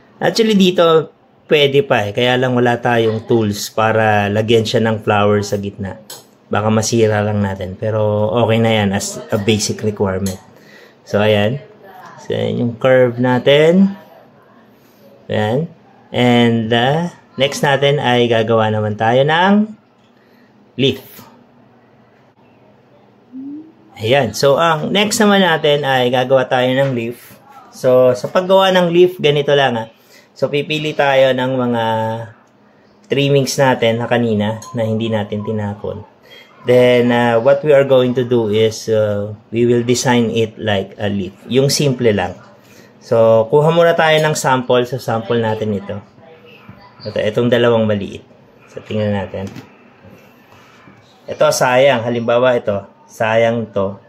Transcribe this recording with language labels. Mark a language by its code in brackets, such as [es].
[tl] Actually dito, pwede pa kaya lang wala tayong tools para lagyan siya ng flower sa gitna. Baka masira lang natin. Pero okay na yan [en] as a basic requirement. [tl] So ayan. So ayan yung curve natin. Ayan. And next natin ay gagawa naman tayo ng leaf. Ayan. So ang next naman natin ay gagawa tayo ng leaf. So sa paggawa ng leaf, ganito lang So pipili tayo ng mga trimmings natin na kanina na hindi natin tinapon. [en] Then what we are going to do is we will design it like a leaf. [tl] Yung simple lang. So kuha muna tayo ng sample. So sample natin ito. Itong dalawang maliit. So tingnan natin. Ito sayang. Halimbawa ito. Sayang to.